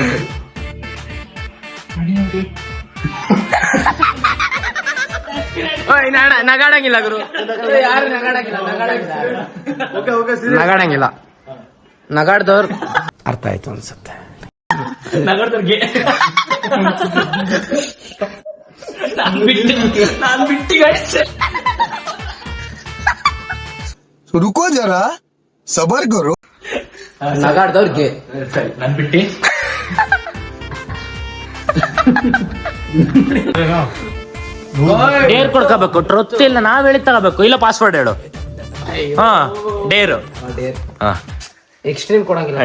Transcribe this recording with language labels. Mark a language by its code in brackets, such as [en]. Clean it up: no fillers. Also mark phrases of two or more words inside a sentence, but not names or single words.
[kn] ನಗಾಡಂಗಿಲ್ಲ ಗುರು, ಯಾರು ನಗಾಡಂಗಿಲ್ಲ. ನಗಾಡ್ದವ್ರು ಅರ್ಥ ಆಯ್ತು ಅನ್ಸುತ್ತೆ. ನಗರದವ್ರಿಗೆ ನಾನು ಬಿಟ್ಟು [hi] रुको जरा सबर करो. [kn] ನಗಾಡ್ದವ್ರಿಗೆ ಸರಿ, ನಾನು ಬಿಟ್ಟು ಡೇರ್ ಕೊಡ್ಕೋಬೇಕು. ಟ್ರೊತ್ ಇಲ್ಲ, ನಾವ್ ಹೇಳಿ ತಗೋಬೇಕು. ಇಲ್ಲ ಪಾಸ್ವರ್ಡ್ ಹೇಳು. ಡೇರ್ ಎಕ್ಸ್ಟ್ರೀಮ್ ಕೊಡಂಗಿಲ್ಲ.